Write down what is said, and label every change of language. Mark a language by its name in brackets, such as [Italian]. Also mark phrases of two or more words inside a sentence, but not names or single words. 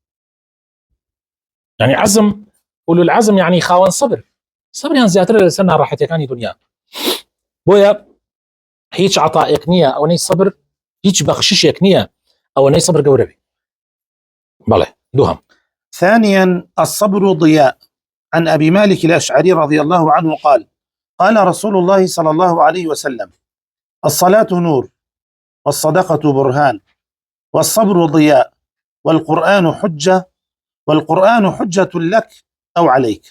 [Central Kurdish] یعنی عەزم، [Arabic] ئولو العەزم [Central Kurdish] یعنی خاوەن سەبر، سەبریان زیاترە لەسەر ناڕەحەتیەکانی دنیا. بۆیە هیچ عەتائێک نییە ئەوەنەی سەبر، هیچ بەخششێک نییە ئەوەنەی سەبر گەورە بێ. بەڵێ دووهەم. [Arabic] ثانيا الصبر ضياء. عن أبي مالك الأشعري رضي الله عنه قال: قال رسول الله صلى الله عليه وسلم: الصلاة نور، والصدقة برهان، والصبر ضياء، والقرآن حجة لك أو عليك.